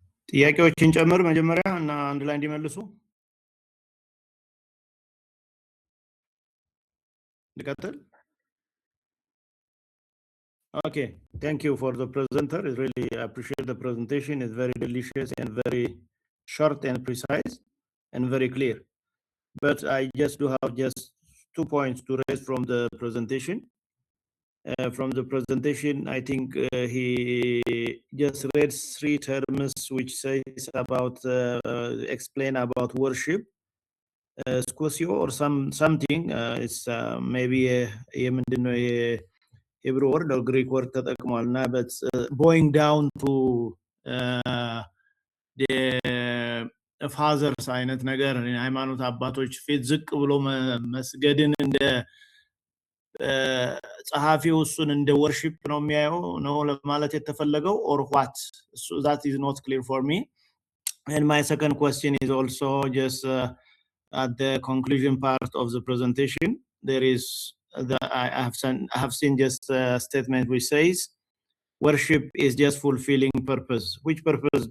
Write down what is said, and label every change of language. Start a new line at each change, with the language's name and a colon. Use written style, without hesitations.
Amharic: ጥያቄዎችን ጨምር መጀመሪያ እና አንድ ላይ እንዲመልሱ ልቀጥል።
English: Okay, thank you for the presenter. I really appreciate the presentation. It's very delicious and very short and precise and very clear. But I just do have just 2 points to raise from the presentation. From the presentation, I think he just read 3 terms which says about explain about worship, squasio or something. It's maybe a Hebrew word or Greek word
Amharic: ተጠቅሟልና,
English: but going down to the fathers
Amharic: አይነት ነገር ሃይማኖት አባቶች ፊት ዝቅ ብሎ መስገድን እንደ ጸሐፊው እሱን እንደ worship ነው የሚያየው ነው ለማለት የተፈለገው,
English: or what? So that is not clear for me. And my second question is also just at the conclusion part of the presentation, there is I have seen just a statement which says worship is just fulfilling purpose. Which purpose?